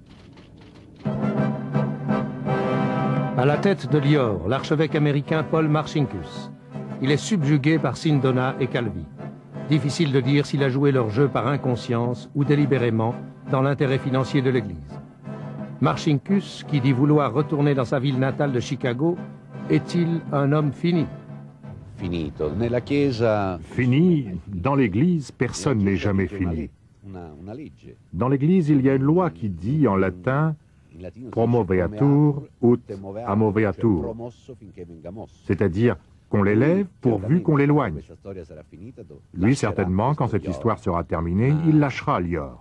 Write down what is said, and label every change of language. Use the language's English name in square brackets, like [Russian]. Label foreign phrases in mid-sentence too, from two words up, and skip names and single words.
[French] À la tête de l'IOR, l'archevêque américain Paul Marcinkus. Il est subjugué par Sindona et Calvi. Difficile de dire s'il a joué leur jeu par inconscience ou délibérément dans l'intérêt financier de l'Église. Marcinkus, qui dit vouloir retourner dans sa ville natale de Chicago, est-il un homme fini? [Italian] Finito. Nella Chiesa... [French] Fini, dans l'Église, personne n'est jamais fini. Dans l'Église, il y a une loi qui dit en latin « [Latin] promoveatur ut amoveatur [French] », c'est-à-dire qu'on l'élève pourvu qu'on l'éloigne. Lui, certainement, quand cette histoire sera terminée, il lâchera l'IOR.